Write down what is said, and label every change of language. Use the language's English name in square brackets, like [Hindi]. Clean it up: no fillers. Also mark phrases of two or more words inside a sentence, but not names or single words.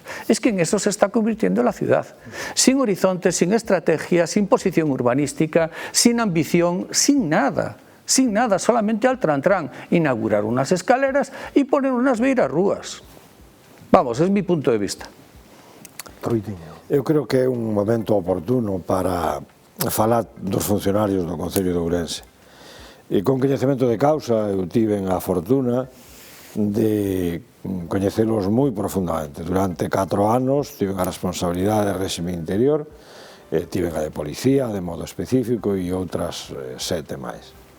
[Spanish] Es que en eso se está convirtiendo la ciudad. Sin horizonte, sin estrategia, sin posición urbanística, sin ambición, sin nada. Sin nada, solamente al tran-tran. Inaugurar unas escaleras y poner unas beirarrúas. Vamos, es mi punto de vista. [Galician] Eu creo que é un momento oportuno para falar dos funcionarios do Concello de Ourense. con coñecemento de causa. Eu tiven a fortuna de coñecelos moi profundamente. Durante 4 anos tiven a responsabilidade de réxime interior, tiven a de policía de modo específico e outras 7 máis.